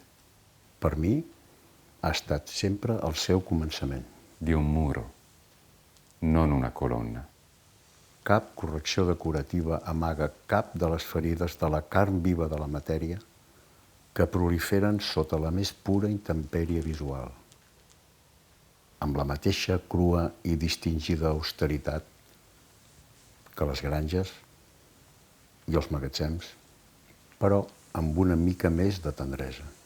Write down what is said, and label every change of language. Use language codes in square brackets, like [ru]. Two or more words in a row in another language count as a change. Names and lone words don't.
[ca] Per mi ha estat sempre el seu començament. [it] Di un muro, non una colonna. [ca] Cap correcció decorativa amaga cap de les ferides de la carn viva de la matèria que proliferen sota la més pura intempèrie visual, amb la mateixa crua i distingida austeritat que les granges i els magatzems, però amb una mica més de tendresa.